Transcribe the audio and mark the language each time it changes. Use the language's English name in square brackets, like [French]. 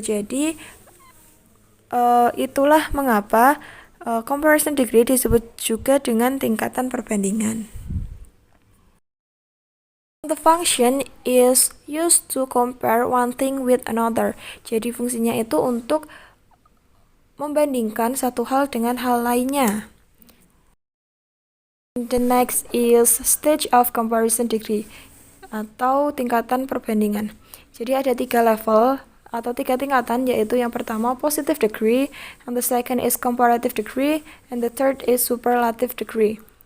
[Indonesian] Jadi itulah mengapa comparison degree disebut juga dengan tingkatan perbandingan. [English] The function is used to compare one thing with another. [Indonesian] Jadi fungsinya itu untuk membandingkan satu hal dengan hal lainnya. [English] The next is stage of comparison degree [Indonesian] atau tingkatan perbandingan. Jadi ada 3 level atau 3 tingkatan, yaitu yang pertama positive degree, [English] and the second is comparative degree, and the third is superlative degree.